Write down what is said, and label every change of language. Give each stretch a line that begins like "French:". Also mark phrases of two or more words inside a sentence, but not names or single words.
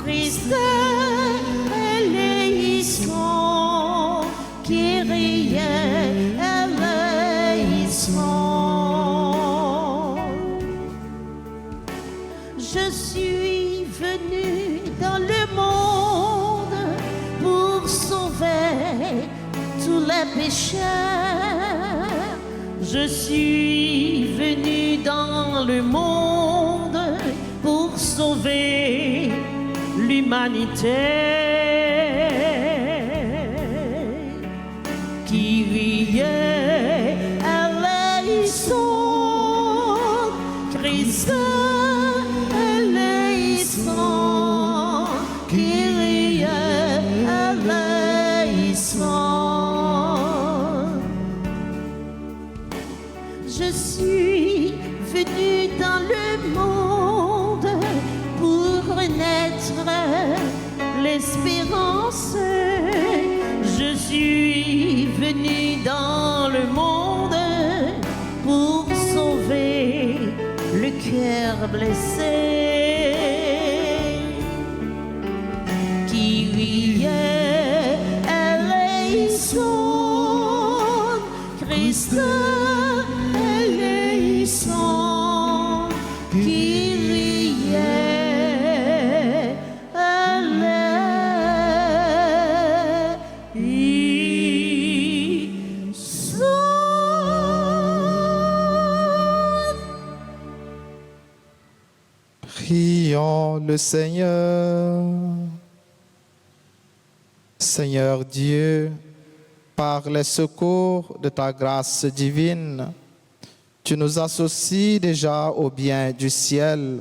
Greek: Christ eleison, Kyrie eleison.
French: Je suis venu dans le monde pour sauver tous les pécheurs. Je suis venu dans le monde pour sauver l'humanité.
Greek: Kyrie eleison, Christ eleison, Kyrie eleison.
French: Je suis venu dans le monde pour naître l'espérance. Je suis venu dans le monde pour sauver le cœur blessé.
Greek: Kyrie eleison, Christ eleison, Kyrie eleison.
French: Prions le Seigneur. Seigneur Dieu, par les secours de ta grâce divine, tu nous associes déjà au bien du ciel.